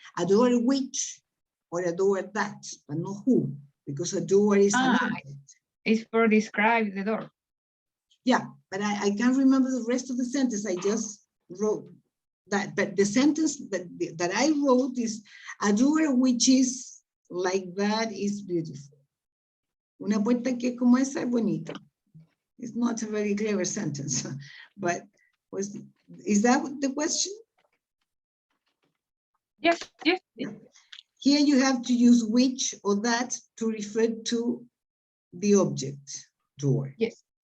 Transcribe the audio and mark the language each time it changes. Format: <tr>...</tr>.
<en>Adore which or adore that, but not who, because adore is an object. It's for describe the door. Yeah, but I can't remember the rest of the sentence. I just wrote that, but the sentence that I wrote is adore which is like that is beautiful.</en> <es>Una puerta que como esa es bonita.</es> <en>It's not a very clever sentence, but is that the question? Yes, yes. Yeah. Here you have to use which or that to refer to the object, door. Yes.</en>